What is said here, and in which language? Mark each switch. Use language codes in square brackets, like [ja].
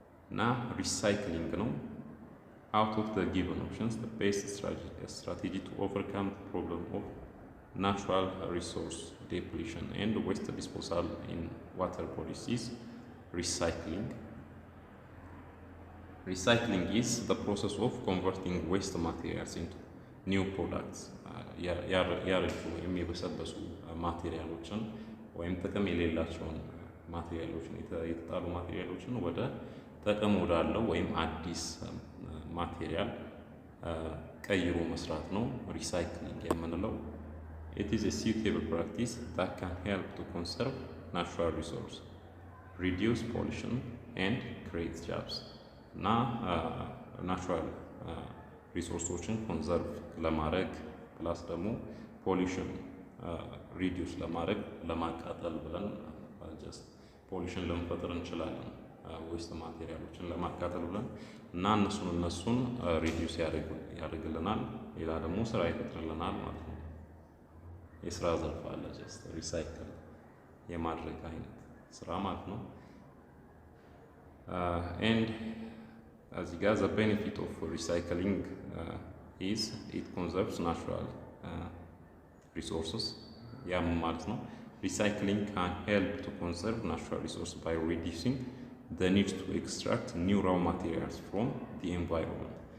[en] Now, recycling ነው. Out of the given options, the best strategy to overcome the problem of natural resource depletion and waste disposal in water bodies is recycling. Recycling is the process of converting waste materials into new products. [am] ያረጁ የሚበሰበሱ ማቴሪያሎችን ወይም ጥቅም የሌላቸውን ማቴሪያሎችን የተጣሉ ማቴሪያሎችን ወደ ጥቅም ወዳለው ወይም አዲስ ማቴሪያል ቀይሮ መስራት ነው ሪሳይክሊንግ የምንለው። [en] It is a suitable practice that can help to conserve natural resources, reduce pollution, and create jobs. [am] Na natural resources conserve ለማድረግ ፕላስ ደግሞ ፖሊሽን ሪዲዩስ ለማድረግ ለማቃጠል ብለን ጀስት ፖሊሽን ለመፈጠር እንችላለን ዌስት ማቴሪያሎችን ለማቃጠል ብለን እና እነሱን ሪዲዩስ ያደርግልናል። ሌላ ደግሞ ስራ ይፈጥርልናል ማለት ነው። የስራ ዘርፍ አለ ጀስት ሪሳይክል የማድረግ አይነት ስራ ማለት ነው። and [en] as you guys, the benefit of recycling is it conserves natural resources. Yeah, ማለት ነው. Recycling can help to conserve natural resources by reducing the need to extract new raw materials from the environment.